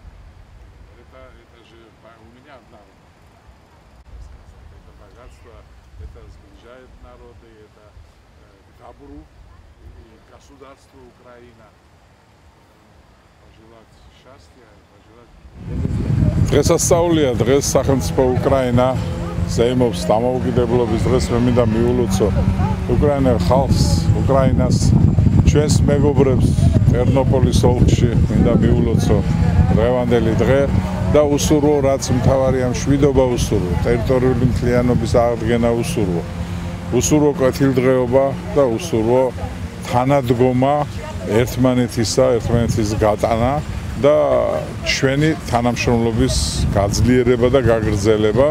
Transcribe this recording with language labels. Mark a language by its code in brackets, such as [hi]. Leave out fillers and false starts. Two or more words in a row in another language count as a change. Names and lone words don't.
[ru] Это же у меня одна родина. Это богатство, это сближает народы, это добру и государству Украина. Пожелать счастья, пожелать. [ka] დღესასწაულია დღეს სახელმწიფო უკრაინა ზეიმობს დამოუკიდებლობის დღეს მე მინდა მიულოცო უკრაინა ხალხს უკრაინას ჩვენს მეგობრებს ტერნოპოლის ოლქში მინდა მიულოცო დღევანდელი დღე და უსურვო რაც მთავარია მშვიდობა უსურვო ტერიტორიული მთლიანობის აღდგენა უსურვო კვეთილდღეობა და უსურვო თანადგომა ერთმანეთის გატანა და ჩვენი თანამშრომლობის გაძლიერება და გაგრძელება